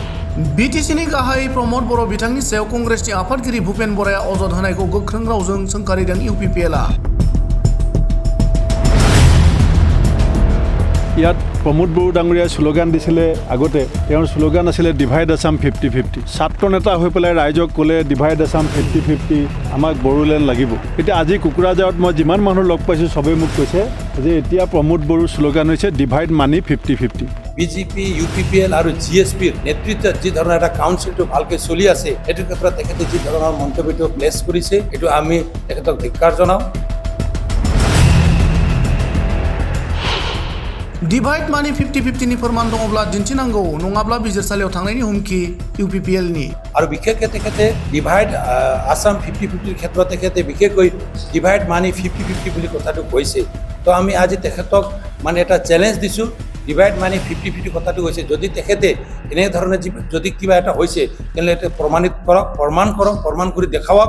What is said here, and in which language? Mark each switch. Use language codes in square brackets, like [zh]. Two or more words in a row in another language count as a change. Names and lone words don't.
[brx] बिटिसिनि गाहाय प्रमद बर' बिथांनि सायाव कंग्रेसनि आफादगिरि भुपेन बराया अजद होनायखौ गोख्रों रावजों सोंखारिदों इउपिपिएलआ। [as] ইয়াত প্ৰমোদ বড়ো ডাঙৰীয়াই শ্লোগান দিছিলে আগতে তেওঁৰ শ্লোগান আছিলে [en] divide Assam [as] 50-50 ছাত্ৰ নেতা হৈ পেলাই ৰাইজক ক'লে [en] divide Assam [as] 50-50 আমাক বড়োলেণ্ড লাগিব। এতিয়া আজি কোকৰাঝাৰত মই যিমান মানুহ লগ পাইছোঁ চবেই মোক কৈছে যে এতিয়া প্ৰমোদ বড়োৰ শ্লোগান হৈছে [en] divide money [as] 50-50। বিজেপি ইউপিপিএল আৰু জিএছপিৰ নেতৃত্বত যি ধৰণৰ এটা কাউন্সিলটো ভালকৈ চলি আছে এইটো ক্ষেত্ৰত তেখেতে যি ধৰণৰ মন্তব্যটো প্লেচ কৰিছে এইটো আমি তেখেতক ধিক্কাৰ জনাওঁ। [en] divide money [brx] 50-50 नि फोरमान दङब्ला दिन्थिनांगौ नङाब्ला बिजिरसालियाव थांनायनि हुमखि इउपिपिएलनि। [as] আৰু বিশেষকৈ তেখেতে [en] divide Assam [as] 50-50 ক্ষেত্ৰত তেখেতে বিশেষকৈ [en] divide money [as] 50-50 বুলি কথাটো কৈছে। তো আমি আজি তেখেতক মানে এটা চেলেঞ্জ দিছোঁ [en] divide money [as] 50-50 কথাটো হৈছে যদি তেখেতে এনেধৰণে যদি কিবা এটা হৈছে তেনেহ'লে এটা প্ৰমাণিত কৰক প্ৰমাণ কৰি দেখাওক।